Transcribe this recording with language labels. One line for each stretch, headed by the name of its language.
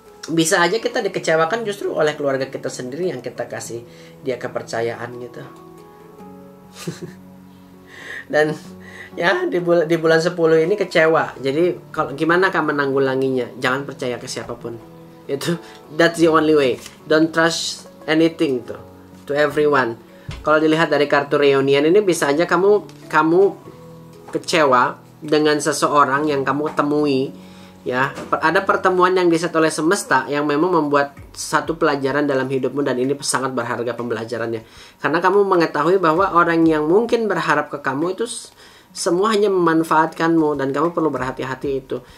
Indonesian: Bisa aja kita dikecewakan justru oleh keluarga kita sendiri yang kita kasih dia kepercayaan gitu. Dan ya di bulan 10 ini kecewa. Jadi kalau gimana kamu menanggulanginya? Jangan percaya ke siapapun.
English: That's the only way. Don't trust anything to everyone.
Indonesian: Kalau dilihat dari kartu reunion ini bisa aja kamu kecewa dengan seseorang yang kamu temui, ya. Ada pertemuan yang diset oleh semesta yang memang membuat satu pelajaran dalam hidupmu dan ini sangat berharga pembelajarannya. Karena kamu mengetahui bahwa orang yang mungkin berharap ke kamu itu semua hanya memanfaatkanmu dan kamu perlu berhati-hati itu.